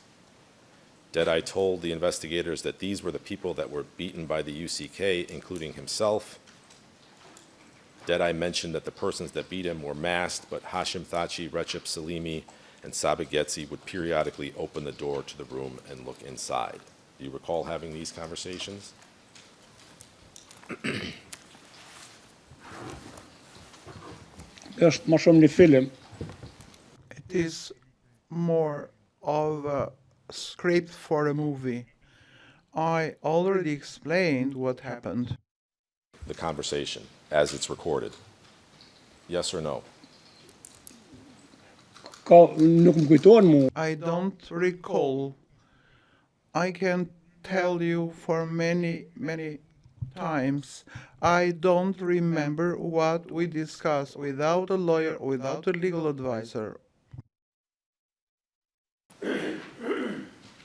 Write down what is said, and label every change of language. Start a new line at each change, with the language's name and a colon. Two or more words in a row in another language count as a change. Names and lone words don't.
English: Dedaj told the investigators that these were the people that were beaten by the UCK, including himself. Dedaj mentioned that the persons that beat him were masked, but Hashim Thaçi, Recep Salimi, and Sabit Getsi would periodically open the door to the room and look inside. Do you recall having these conversations?
Albanian: Është më shumë një film.
English: It is more of a script for a movie. I already explained what happened. The conversation, as it's recorded. Yes or no?
Albanian: Nuk më kujtohen mu.
English: I don't recall. I can tell you for many times, I don't remember what we discussed without a lawyer, without a legal advisor.